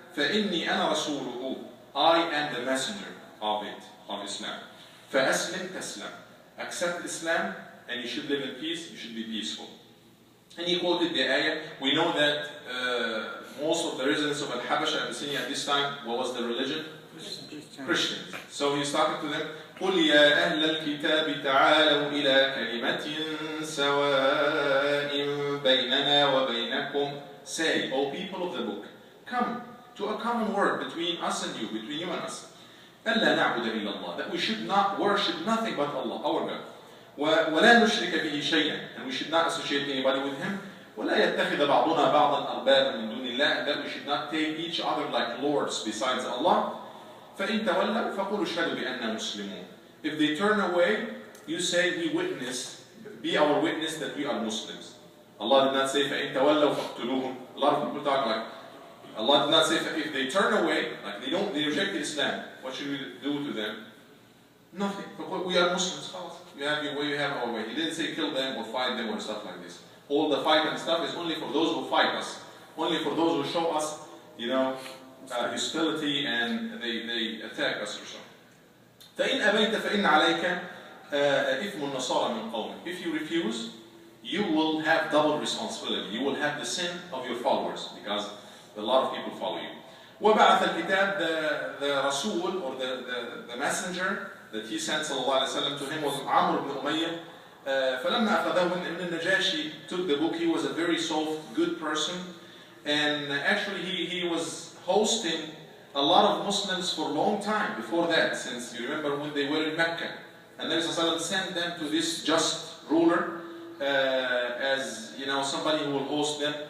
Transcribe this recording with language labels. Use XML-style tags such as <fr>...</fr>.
<ar>فإني أنا رسوله.</ar> <en>I am the messenger of Islam.</en> <ar>فأسلم تسلم.</ar> <en>Accept Islam, and you should live in peace, you should be peaceful. And he quoted the ayah. We know that most of the residents of Al-Habasha, Abyssinia at this time, what was the religion? Christians. So he's talking to them,</en> <ar>قُلْ يَا أَهْلَ الْكِتَابِ تَعَالَوْا إِلَىٰ كَلِمَةٍ سَوَاءٍ بَيْنَنَا وَبَيْنَكُمْ.</ar> <en>Say, O people of the book, come to a common word between us and you, between you and us.</en> <ar>أَلَّا نَعْبُدَ إِلَّا اللَّهِ,</ar> <en>that we should not worship nothing but Allah, our God.</en> <ar>ولا نشرك به شيئا,</ar> <en>and we should not associate anybody with Him.</en> <ar>ولا يتخذ بعضنا بعضا أربابا من دون الله,</ar> <en>and that we should not take each other like lords besides Allah.</en> <ar>فإن تولوا فقولوا اشهدوا بأننا مسلمون.</ar> <en>If they turn away, you say, we witness, be our witness that we are Muslims. Allah did not say</en> <ar>فإن تولوا فاقتلوهم.</ar> <en>A lot of people talk like, Allah did not say if they turn away, like they reject Islam, what should we do to them? Nothing. We are Muslims. You have your way, you have our way. He didn't say kill them or fight them or stuff like this. All the fight and stuff is only for those who fight us. Only for those who show us, hostility and they attack us or so.</en> <ar>فإن أبيت فإن عليك إثم النصارى من قومك.</ar> <en>If you refuse, you will have double responsibility. You will have the sin of your followers because a lot of people follow you.</en> <ar>وبعث الكتاب,</ar> <en>the Rasul or the messenger that he sent صلى الله عليه وسلم to him was عمرو بن أمية.</en> <ar>فلما أخذه من النجاشي</ar> <en>took the book. He was a very soft, good person, and actually he was hosting a lot of Muslims for a long time before that, since you remember when they were in Mecca. And Nabi Sallallahu Alaihi Wasallam sent them to this just ruler as somebody who will host them.</en>